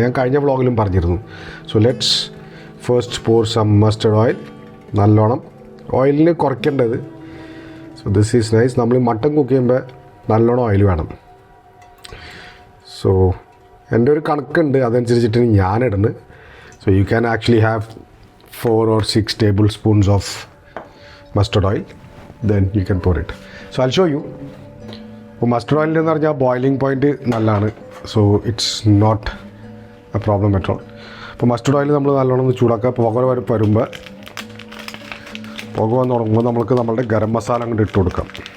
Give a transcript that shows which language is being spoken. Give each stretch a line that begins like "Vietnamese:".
Malayalam: ഞാൻ കഴിഞ്ഞ വ്ളോഗിലും പറഞ്ഞിരുന്നു.
English: So let's first pour some mustard oil.
Malayalam: നല്ലോണം ഓയിലിന് കുറയ്ക്കേണ്ടത്.
English: So this is nice.
Malayalam: നമ്മൾ മട്ടൻ കുക്ക് ചെയ്യുമ്പോൾ നല്ലോണം ഓയിൽ വേണം. സോ എൻ്റെ ഒരു കണക്കുണ്ട്, അതനുസരിച്ചിട്ടാണ് ഞാനിടുന്നത്.
English: So you can actually have 4 or 6 tablespoons of mustard oil, then you can pour it. So I'll show you.
Malayalam: അപ്പോൾ mustard oil എന്ന് പറഞ്ഞാൽ ബോയിലിംഗ് പോയിൻറ്റ് നല്ലതാണ്.
English: So it's not a problem at all.
Malayalam: അപ്പോൾ mustard oil നമ്മൾ നല്ലോണം ഒന്ന് ചൂടാക്കുക. പുക വരുമ്പോൾ പുക വന്ന് തുടങ്ങുമ്പോൾ നമ്മൾക്ക് നമ്മളുടെ ഗരം മസാല അങ്ങോട്ട് ഇട്ട് കൊടുക്കാം.